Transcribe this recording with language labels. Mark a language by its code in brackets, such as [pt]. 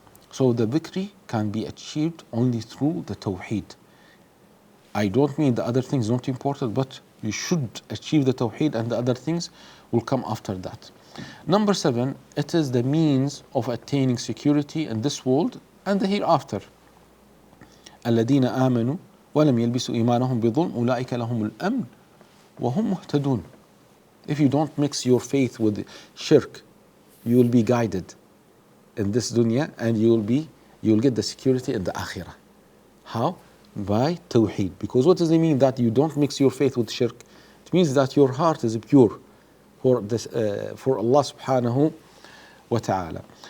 [en] So the victory can be achieved only through the Tawheed. I don't mean the other things not important, but you should achieve the Tawheed and the other things will come after that. Number 7, it is the means of attaining security in this world and the hereafter. [ar] الذين آمنوا ولم يلبسوا إيمانهم بظلم أولئك لهم الأمن وهم مهتدون. [en] If you don't mix your faith with shirk, you will be guided in this dunya and you will get the security in the akhirah. How? By Tawhid. Because what does it mean that you don't mix your faith with shirk? It means that your heart is pure for this, for Allah subhanahu wa ta'ala.